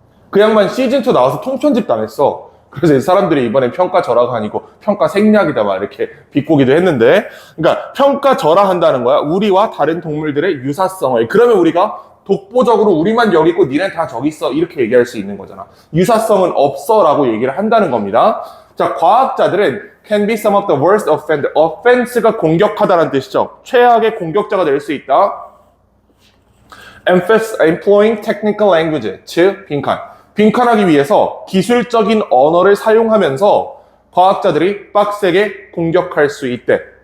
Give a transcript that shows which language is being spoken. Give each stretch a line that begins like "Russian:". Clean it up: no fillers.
Korean: 그 양반 시즌2 나와서 통편집 당했어. 그래서 사람들이 이번에 평가절하가 아니고 평가생략이다 막 이렇게 비꼬기도 했는데, 그러니까 평가절하한다는 거야. 우리와 다른 동물들의 유사성을. 그러면 우리가 독보적으로 우리만 여기 있고 니네 다 저기 있어 이렇게 얘기할 수 있는 거잖아. 유사성은 없어 라고 얘기를 한다는 겁니다.
English: 자,
Korean: 과학자들은
English: can be some of the worst offender.
Korean: offense가 공격하다라는 뜻이죠. 최악의 공격자가 될 수 있다.
English: employing technical language,
Korean: 즉 빈칸하기 위해서 기술적인 언어를 사용하면서 과학자들이 빡세게 공격할 수 있대.